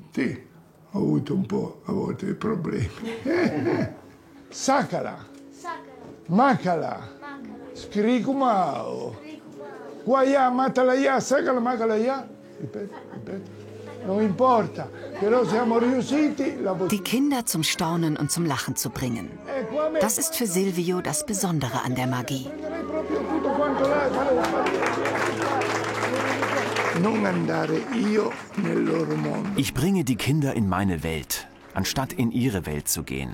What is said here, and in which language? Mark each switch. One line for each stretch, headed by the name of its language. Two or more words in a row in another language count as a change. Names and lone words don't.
Italian: Sacala, Macala, Skrikumao, Guaya, Matalaya, Sacala, Macalaya. Non importa, però siamo riusciti.
German: Die Kinder zum Staunen und zum Lachen zu bringen. Das ist für Silvio das Besondere an der Magie. Ich bringe die Kinder in meine Welt, anstatt in ihre Welt zu gehen.